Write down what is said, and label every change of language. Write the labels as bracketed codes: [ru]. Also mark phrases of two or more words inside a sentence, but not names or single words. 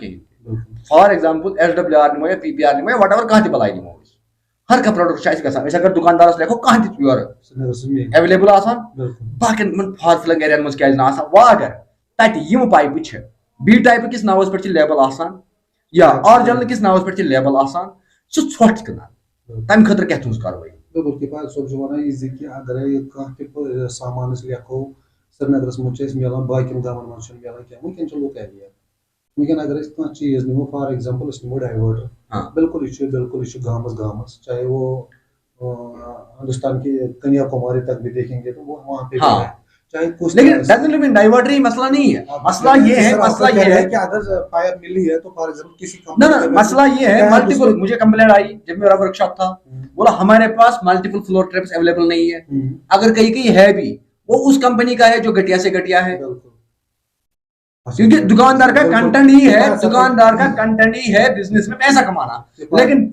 [ks] کِہینۍ [en] for example [ks] SWR نِمو یا PPR نِمو یا [en] what ever [ks] کانٛہہ تہِ بلاے نِمو أسۍ ہر کانٛہہ پروڈکٹ چھُ اَسہِ گژھان أسۍ اگر دُکاندارس لیکھو کانٛہہ تہِ یورٕ ایویلیبل آسان باقین یِمن [en] for filling [ks] ایریاہن منٛز کیازِ نہٕ آسان وۄنۍ اگر تتہِ یِم پایپہٕ چھِ B ٹایپہٕ کِس ناوس پٮ۪ٹھ چھِ لیبل آسان یا آرجنل کِس ناوس پٮ۪ٹھ چھِ لیبل آسان سُہ ژھۄٹھ کٕنان تمہِ خٲطرٕ کیاہ تُہنٛز کاروٲیی بالکل کِفایت صٲب چھُ وَنان یہِ زِ کہِ اگرے کانٛہہ تہِ سامان أسۍ لیکھو سرینگرس منٛز چھُ اَسہِ مِلان باقین گامن منٛز چھُنہٕ مِلان کینٛہہ وٕنکیٚن چھُ لُکھ ایویئر وٕنکیٚن اگر أسۍ کانٛہہ چیٖز نِمو [en] for example [ks] أسۍ نِمو ڈایوٲٹر بالکل یہِ چھُ گامس [ur] چاہے وہ ہندوستان کی کنیا کماری تک بھی دیکھیں گے تو وہ وہاں پہ لیکن ڈائیورٹری مسئلہ نہیں ہے مسئلہ یہ ہے کہ اگر پائپ ملی ہے تو [en] for example [ur] کسی مسئلہ یہ ہے ملٹیپل مجھے کمپلینٹ آئی جب میرا ورک شاپ تھا بولا ہمارے پاس [en] multiple floor traps available [ur] نہیں ہے اگر کہیں ہے بھی وہ اس کمپنی کا ہے جو گٹیا سے گٹیا ہے کیونکہ دکاندار کا کنٹینٹ ہی ہے بزنس میں پیسہ کمانا لیکن